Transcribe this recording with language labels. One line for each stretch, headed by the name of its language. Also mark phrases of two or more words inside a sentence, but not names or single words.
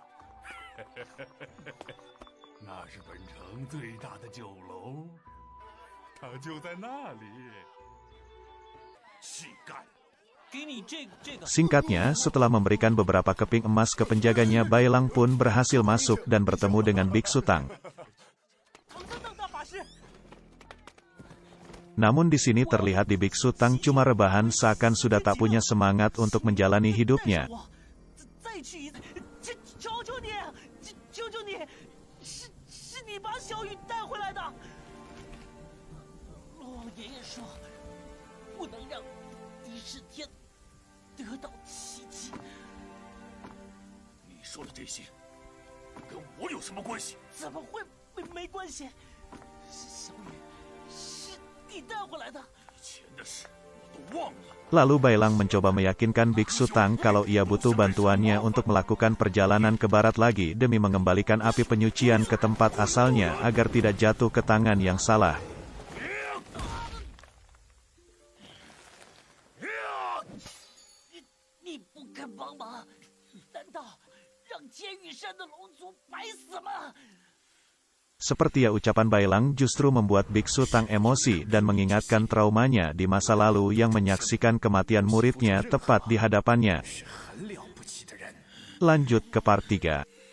Indonesian: Singkatnya, setelah memberikan beberapa keping emas ke penjaganya, Bailang pun berhasil masuk dan bertemu dengan Biksu Tang. Namun di sini terlihat di Biksu Tang cuma rebahan seakan sudah tak punya semangat untuk menjalani hidupnya.
Chinese: 再去一次，求求你，求求你，是你把小雨带回来的。龙王爷爷说，不能让狄世天得到奇迹。你说的这些，跟我有什么关系？怎么会没关系？是小雨，是你带回来的。以前的事我都忘了。
Indonesian: Lalu Bailang mencoba meyakinkan Biksu Tang kalau ia butuh bantuannya untuk melakukan perjalanan ke barat lagi demi mengembalikan api penyucian ke tempat asalnya agar tidak jatuh ke tangan yang salah.
Chinese: 你不肯帮忙，难道让监狱山的龙族白死吗？
Indonesian: Seperti ucapan Bailang justru membuat Biksu Tang emosi dan mengingatkan traumanya di masa lalu yang menyaksikan kematian muridnya tepat di hadapannya. Lanjut ke part 3.